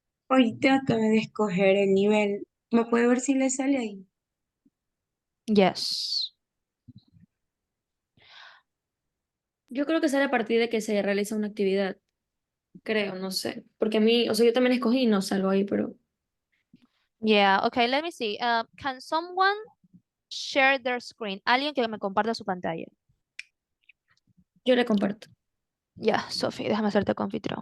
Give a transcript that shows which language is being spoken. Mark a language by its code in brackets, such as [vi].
[es] ahorita acabé de escoger el nivel. ¿Me puede ver si le sale ahí? [en] Yes. [es] Yo creo que sale a partir de que se realiza una actividad. Creo, no sé. Porque a mí, o sea, yo también escogí y no salgo ahí, pero [en] Yeah. Okay. Let me see. Can someone share their screen? [es] Alguien que me comparta su pantalla. yo le comparto. Yeah, Sophie, déjame hacerte confitrión.